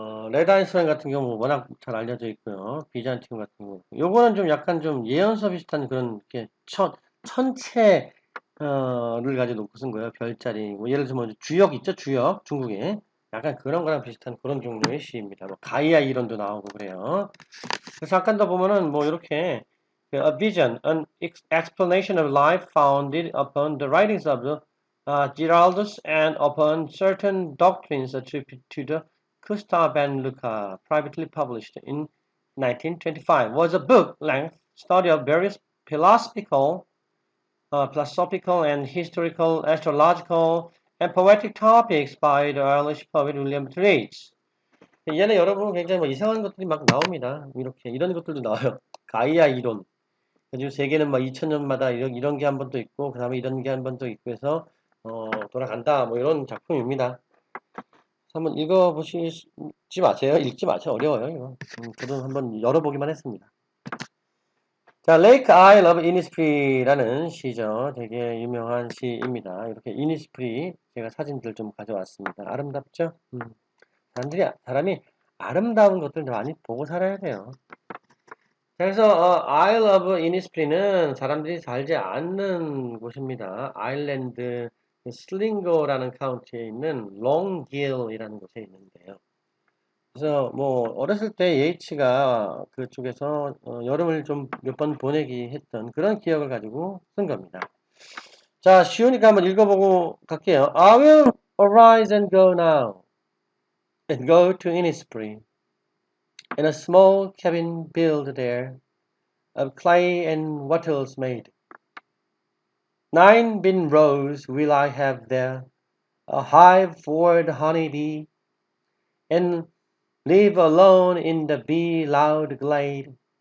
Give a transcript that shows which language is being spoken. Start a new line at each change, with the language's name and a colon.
Korean: 레드 아이스라인 같은 경우 워낙 잘 알려져 있고요. 비잔티움 같은 경우. 요거는 좀 약간 좀 예언서 비슷한 그런, 이렇게, 천체를 가지고 놓고 쓴 거예요. 별자리. 뭐 예를 들면 주역 있죠? 주역. 중국에. 약간 그런 거랑 비슷한 그런 종류의 시입니다. 뭐, 가이아 이론도 나오고 그래요. 그래서 잠깐 더 보면은 뭐 이렇게
English: a vision, an explanation of life founded upon the writings of the Giraldus and upon certain doctrines attributed to the Gustav van Lucca, privately published in 1925, was a book-length study of various philosophical and historical, astrological, and poetic topics by the Irish poet William Yeats.
Korean: 얘는 여러분 굉장히 뭐 이상한 것들이 막 나옵니다. 이렇게 이런 것들도 나와요. 가이아 이론. 요즘 세계는 막 2000년마다 이런 게 한 번 또 있고 그 다음에 이런 게 한 번 또 있고 해서 돌아간다. 뭐 이런 작품입니다. 한번 읽어보시지 마세요. 읽지 마세요. 어려워요. 이거. 저도 한번 열어보기만 했습니다. 자, Lake Isle of Innisfree라는 시죠. 되게 유명한 시입니다. 이렇게 이니스프리 제가 사진들 좀 가져왔습니다. 아름답죠? 사람이 아름다운 것들 많이 보고 살아야 돼요. 그래서 Isle of Innisfree는 사람들이 살지 않는 곳입니다. 아일랜드 슬링거라는 카운티에 있는 롱길이라는 곳에 있는데요. 그래서 뭐 어렸을 때 예이츠가 그쪽에서 여름을 좀 몇 번 보내기 했던 그런 기억을 가지고 쓴 겁니다. 자, 쉬우니까 한번 읽어보고 갈게요.
English: I will arise and go now and go to Innisfree and a small cabin built there of clay and wattles made. 9 bin rows will I have there, a hive for the honey bee, and live alone in the bee-loud glade.